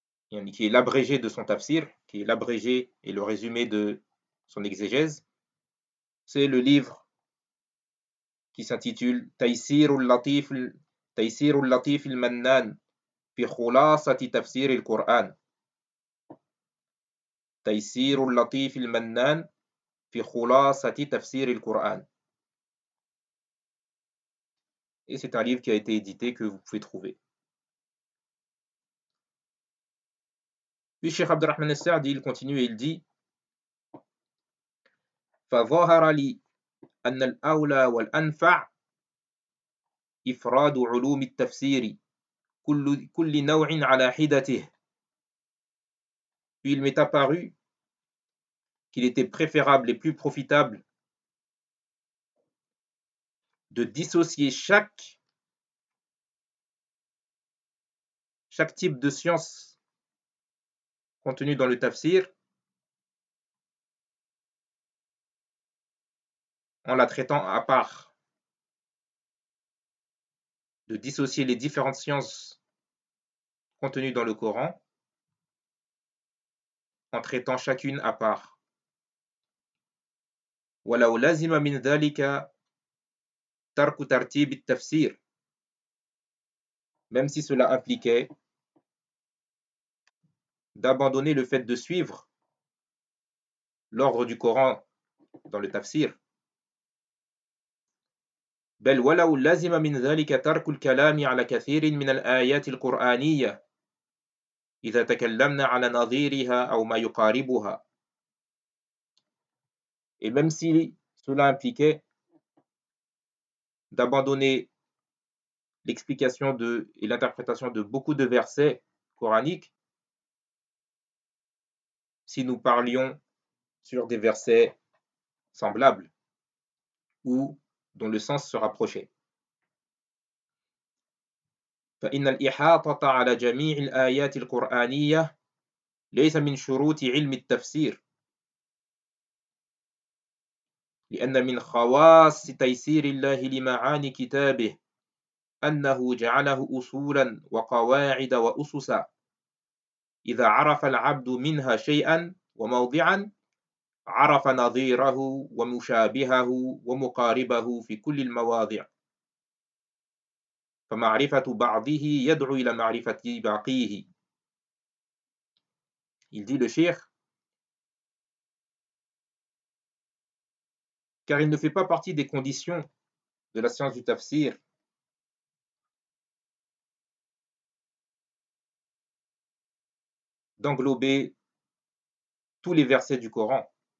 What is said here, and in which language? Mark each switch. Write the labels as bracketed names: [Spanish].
[French] qui est l'abrégé de son tafsir, qui est l'abrégé et le résumé de son exégèse, c'est le livre qui s'intitule Taysir al-Latif al-Mannan fi khulasati tafsir al-Qur'an. Taysir al-Latif al-Mannan fi khulasati tafsir al-Qur'an. Et c'est un livre qui a été édité que vous pouvez trouver. Puis Cheikh Abd al-Rahman al-Sa'di, il continue et il dit [Arabic] فظهر لي أن الأولى والأنفع إفراد علوم التفسير كل نوع على حدته. [French] Puis il m'est apparu qu'il était préférable et plus profitable de dissocier chaque type de science contenue dans le tafsir en la traitant à part, de dissocier les différentes sciences contenues dans le Coran en traitant chacune à part. [Arabic] وَلَوْ لَزِمَ مِنْ ذَلِكَ تَرْكُ تَرْتِيبِ التَّفْسِيرِ. [French] Même si cela impliquait d'abandonner le fait de suivre l'ordre du Coran dans le tafsir. [Arabic] بل ولو لازم من ذلك ترك الكلام على كثير من الآيات القرآنية إذا تكلمنا على نظيرها أو ما يقاربها. [French] Et même si cela impliquait d'abandonner l'explication de et l'interprétation de beaucoup de versets coraniques, si nous parlions sur des versets semblables ou dont le sens se rapprochait. [Arabic] فإن الإحاطة على جميع الآيات القرآنية ليس من شروط علم التفسير لأن من خواص تيسير الله لمعاني كتابه أنه جعله أصولا وقواعد وأسسا إذا عرف العبد منها شيئا وموضعا عرف نظيره ومشابهه ومقاربه في كل المواضع فمعرفة بعضه يدعو إلى معرفة باقيه. [French] Il dit le Cheikh, car il ne fait pas partie des conditions de la science du tafsir d'englober tous les versets du Coran.